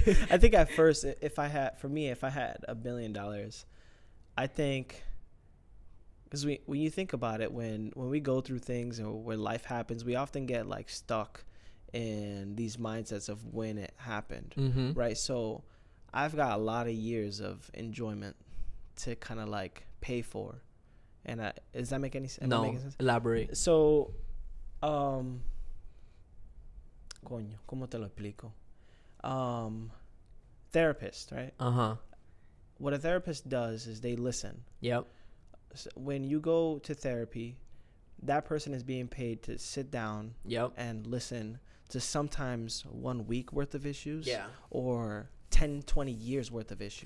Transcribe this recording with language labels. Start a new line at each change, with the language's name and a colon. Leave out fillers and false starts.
English: I think at first, if I had $1 billion, I think, because when you think about it, when we go through things or when life happens, we often get like stuck in these mindsets of when it happened, right? So I've got a lot of years of enjoyment to kind of like pay for. And does that make any sense? No, elaborate.
Spanish: So, coño, ¿cómo te lo explico?
English: Therapist, right? What a therapist does is they listen. Yep. So when you go to therapy, that person is being paid to sit down and listen to sometimes 1 week worth of issues, or 10, 20 years worth of issues.